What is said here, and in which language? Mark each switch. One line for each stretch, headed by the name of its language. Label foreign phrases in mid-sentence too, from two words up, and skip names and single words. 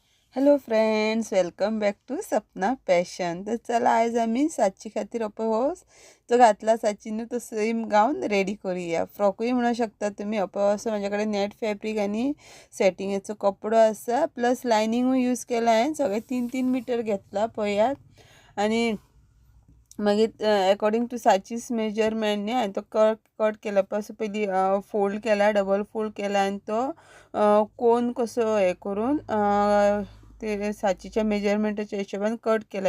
English: Hello friends, welcome back to Sapna Fashion.
Konkani: तर चला आज आम्ही साची खातीर अपोहोस जो घातला साचीन तो
English: same gown ready
Konkani: करूया. फ्रॉकूय म्हणू शकता तुम्ही. अपोहोस माझ्याकडे
English: net fabric
Konkani: आणि सेटिंगेचो कपडो असा, प्लस लायनिंगूय यूज केला आहे. सगळे 3-3 मीटर घेतला पळयात. आणि मागीर
English: according to
Konkani: साचीस मेजरमेंट न्ही हांवें तो कट केला. असो पयली फोल्ड केला,
English: double fold
Konkani: केला आणि तो कोन कसो हे करून ते साचीच्या मेजरमेंटाच्या हिशोबान कट केला.